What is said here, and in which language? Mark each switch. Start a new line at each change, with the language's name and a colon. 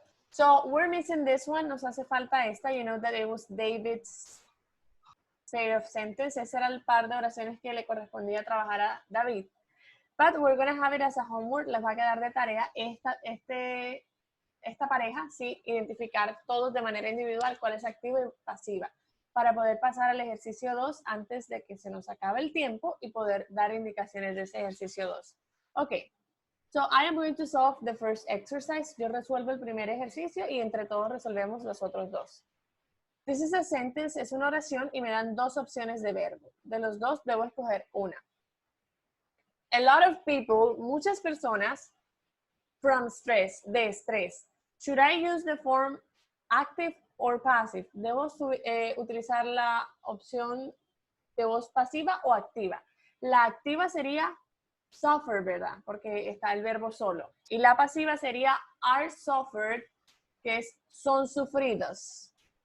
English: So we're missing this one.
Spanish: Nos hace falta esta.
English: You know that it was David's pair of sentences.
Spanish: Ese era el par de oraciones que le correspondía trabajar a David.
English: But we're going to have it as a homework.
Spanish: Les va a quedar de tarea esta pareja, sí, identificar todos de manera individual cuál es activa y pasiva. para poder pasar al ejercicio 2 antes de que se nos acabe el tiempo y poder dar indicaciones de ese ejercicio 2.
English: Ok, so I am going to solve the first exercise.
Spanish: Yo resuelvo el primer ejercicio y entre todos resolvemos los otros dos.
English: This is a sentence,
Spanish: es una oración y me dan dos opciones de verbo. De los dos debo escoger una.
English: A lot of people,
Spanish: muchas personas,
English: from stress,
Spanish: de estrés.
English: Should I use the form active or passive?
Spanish: ¿Debo utilizar la opción de voz pasiva o activa? La activa sería suffer, ¿verdad? Porque está el verbo solo. Y la pasiva sería
English: are suffered,
Spanish: que es son sufridos.